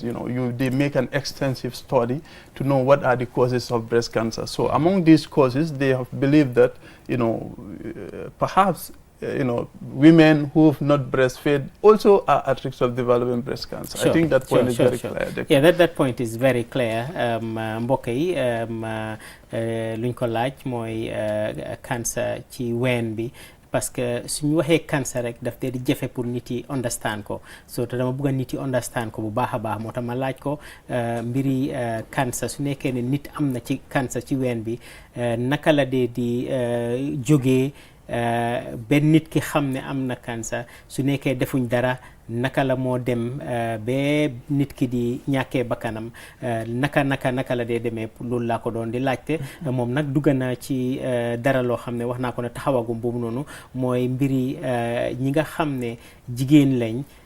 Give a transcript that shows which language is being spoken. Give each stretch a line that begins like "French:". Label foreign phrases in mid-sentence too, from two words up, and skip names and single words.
English: You know, they make an extensive study to know what are the causes of breast cancer. So among these causes, they have believed that, you know, perhaps you know, women who have not breastfed also are at risk of developing breast cancer. I think that point is very clear. Yeah, that point is very clear.
Wolof: Mbokk yi luñ ko laaj mooy cancer ci ween bi
French: parce que
Wolof: suñu waxee cancer rek daf dee di jafe pour nit yi understand ko so te dama bëgg nit yi understand ko bu baax a baax moo tax ma laaj ko mbiri cancer su nekkee ne nit am na ci cancer ci ween bi naka la dee di jógee benn nit ki xam ne am na cancer su nekkee defuñ dara naka la moo dem ba nit ki di ñàkkee bakkanam naka la dee demee loolu laa ko doon di laajte moom nag dugg na ci dara loo xam ne wax naa ko ne taxawagum boobu noonu mooy mbiri ñi nga xam ne jigéen lañ